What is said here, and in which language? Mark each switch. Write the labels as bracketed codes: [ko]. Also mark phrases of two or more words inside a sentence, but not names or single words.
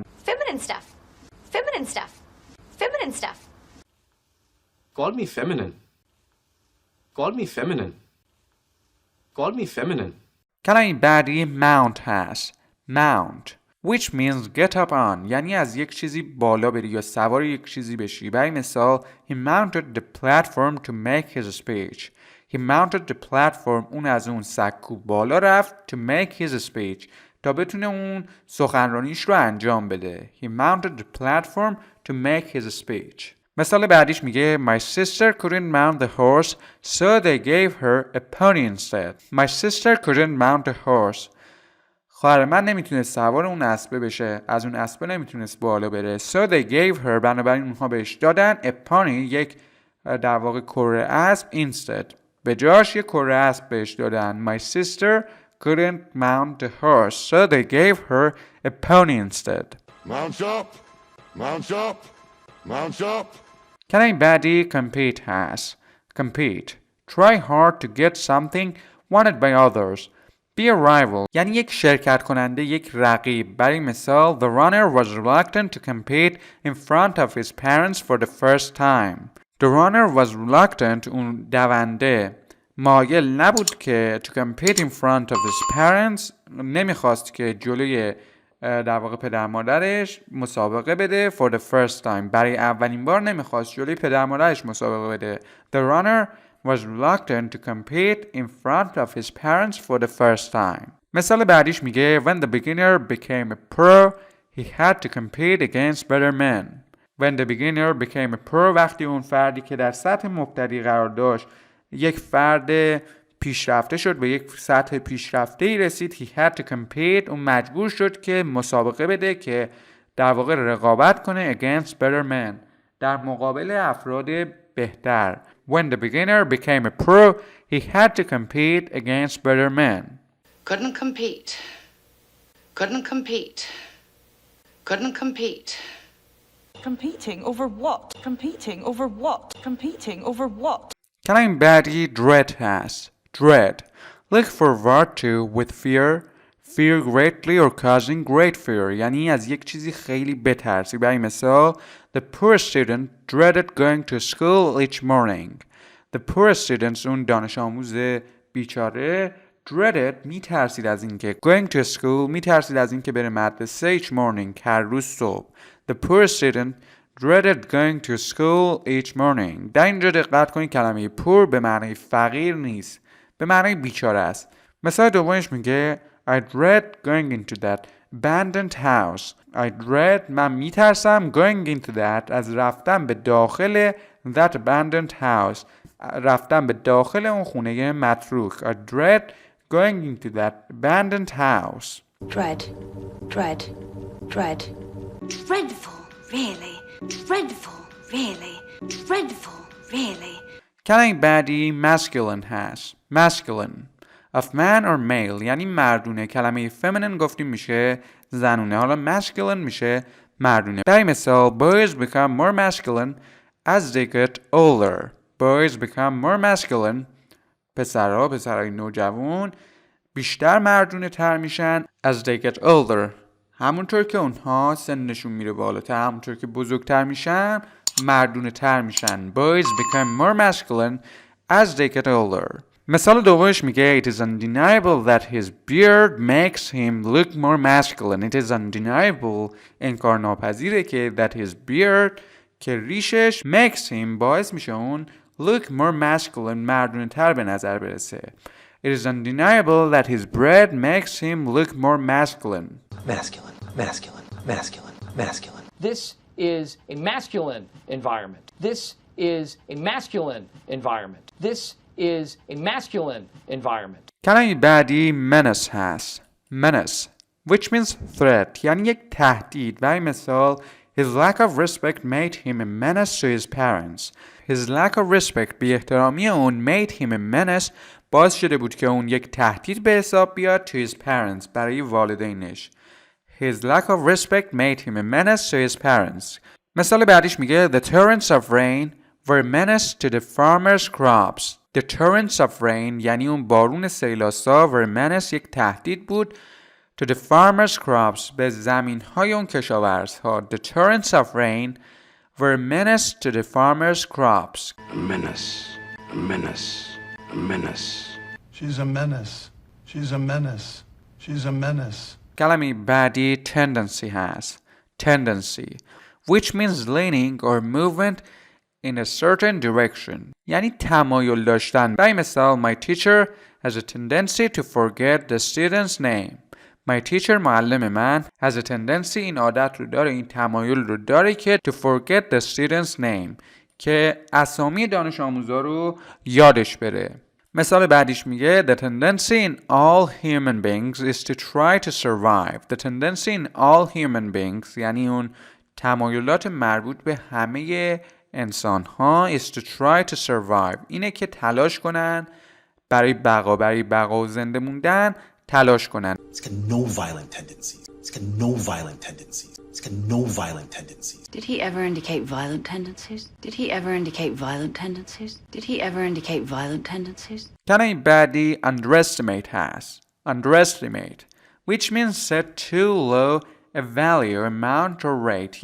[en] feminine stuff feminine stuff feminine stuff. Call me feminine. Call me feminine. Call me feminine. [fa] کلمه بعدی mount هست. [en] mount which means get up on [fa] یعنی از یک چیزی بالا بری یا سوار یک چیزی بشی. برای مثال [en] he mounted the platform to make his speech. he mounted the platform [fa] اون از اون سکو بالا رفت [en] to make his speech [fa] تا بتونه اون سخنرانیش رو انجام بده. [en] he mounted the platform to make his speech. [fa] مثال بعدیش میگه [en] My sister couldn't mount the horse so they gave her a pony instead. My sister couldn't mount the horse. [fa] خواهر من نمیتونست سوار اون اسبه بشه، از اون اسبه نمیتونست بالا بره. [en] So they gave her، [fa] بنابراین اونها بهش دادن [en] a pony، [fa] یک در واقع کره اسب instead. به جاش یک کره اسب بهش دادن. [en] My sister couldn't mount the horse so they gave her a pony instead. Mount up! Mount up! Mount up! [fa] کلمه بعدی compete هست. compete. [en] Try hard to get something wanted by others. Be a rival. [fa] یعنی یک شرکت کننده، یک رقیب. برای مثال [en] The runner was reluctant to compete in front of his parents for the first time. The runner was reluctant، [fa] اون دونده مایل نبود که [en] to compete in front of his parents، [fa] نمیخواست که جلوی در واقع پدر مادرش مسابقه بده [en] for the first time. [fa] برای اولین بار نمیخواست جلوی پدر مادرش مسابقه بده. [en] The runner was reluctant to compete in front of his parents for the first time. [fa] مثال بعدیش میگه [en] When the beginner became a pro, he had to compete against better men. When the beginner became a pro، [fa] وقتی اون فردی که در سطح مبتدی قرار داشت یک فرد پیشرفته شد، به یک سطح پیشرفته‌ای رسید. [en] He had to compete، [fa] اون مجبور شد که مسابقه بده، که در واقع رقابت کنه [en] against better men، [fa] در مقابل افراد بهتر. [en] When the beginner became a pro, he had to compete against better men. Couldn't compete. Couldn't compete. Couldn't compete. Competing over what? Competing over what? Competing over what? [fa] کلمه بعدی dread هست. dread. [en] Look forward to with fear, fear greatly or causing great fear. [fa] یعنی از یک چیزی خیلی بترسی. برای مثال [en] The poor student dreaded going to school each morning. The poor student، [fa] اون دانش آموز بیچاره، dreaded، میترسید از اینکه [en] going to school، [fa] میترسید از اینکه بره مدرسه [en] each morning، [fa] هر روز صبح. [en] The poor student dreaded going to school each morning. [fa] در اینجا دقت کنید کلمه poor به معنی فقیر نیست، به معنی بیچاره است. مثال دومش میگه [en] I dread going into that abandoned house. I dread، [fa] من میترسم [en] going into that، [fa] از رفتن به داخل [en] that abandoned house، [fa] رفتن به داخل اون خونه متروک. [en] I dread going into that abandoned house. Dread, dread, dread. Dreadful, really. Dreadful, really. Dreadful, really. [fa] کلمه بعدی [en] masculine هست. masculine of man or male، [fa] یعنی مردونه. کلمه feminine گفتیم میشه زنونه، حالا masculine میشه مردونه. برای مثال [en] boys become more masculine as they get older. Boys become more masculine، [fa] پسرهای نوجوان بیشتر مردونه تر میشن [en] as they get older، [fa] همونطور که اونها سنشون میره بالاتر، همونطور که بزرگتر میشن مردونه تر میشن. [en] Boys become more masculine as they get older. [fa] مثال دومش میگه [en] It is undeniable that his beard makes him look more masculine. It is undeniable، [fa] انکار ناپذیره که [en] that his beard، [fa] که ریشش [en] makes him، [fa] باعث میشه اون [en] look more masculine، [fa] مردونه تر به نظر برسه. [en] It is undeniable that his beard makes him look more masculine. Masculine, masculine, masculine, masculine. This is a masculine environment. This is a masculine environment. This is a masculine environment. [fa] کلمه بعدی menace هست. [en] menace which means threat، [fa] یعنی یک تهدید. برای مثال [en] His lack of respect made him a menace to his parents. His lack of respect، [fa] بی احترامی اون، [en] made him a menace، [fa] باعث شده بود که اون یک تهدید به حساب بیاد [en] to his parents، [fa] برای والدینش. [en] His lack of respect made him a menace to his parents. [fa] مثال بعدیش میگه [en] The torrents of rain were a menace to the farmers' crops. The torrents of rain [fa] یعنی اون بارون سیلاسا، [en] were a menace، [fa] یک تهدید بود [en] to the farmers' crops، [fa] به زمین‌های اون کشاورزها. [en] The torrents of rain were a menace to the farmers' crops. A menace. A menace. A menace. She's a menace. She's a menace. She's a menace. [fa] کلمه بعدی tendency هست. [en] Tendency which means leaning or movement in a certain direction، [fa] یعنی تمایل داشتن. برای مثال [en] My teacher has a tendency to forget the student's name. My teacher، [fa] معلم من، [en] has a tendency، [fa] این عادت رو داره، این تمایل رو داره که [en] to forget the student's name، [fa] که اسامی دانش آموزا رو یادش بره. مثال بعدیش میگه [en] The tendency in all human beings is to try to survive. The tendency in all human beings [fa] یعنی اون تمایلات مربوط به همه انسان ها [en] is to try to survive. [fa] اینه که تلاش کنن برای بقا و زنده موندن تلاش کنن. [en] It's got no violent tendencies. It's got no violent tendencies. It's got no violent tendencies. Did he ever indicate violent tendencies? Did he ever indicate violent tendencies? Did he ever indicate violent tendencies? [fa] کلمه بعدی underestimate هست. [en] Underestimate which means set too low a value, amount or rate.